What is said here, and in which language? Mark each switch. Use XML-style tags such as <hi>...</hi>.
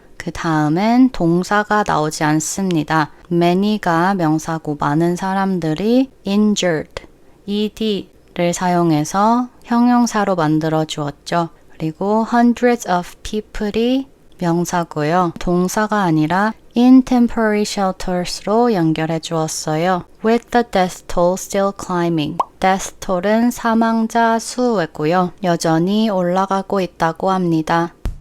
<ko>그 다음엔 동사가 나오지 않습니다. many가 명사고 많은 사람들이 injured, ed를 사용해서 형용사로 만들어 주었죠. 그리고</ko> <en>hundreds of people</en> <ko>이 명사고요. 동사가 아니라</ko> <en>in temporary shelters</en> <ko>로 연결해 주었어요.</ko> <en>With the death toll still climbing.</en> <ko>death toll은 사망자 수고요. 여전히 올라가고 있다고 합니다.</ko>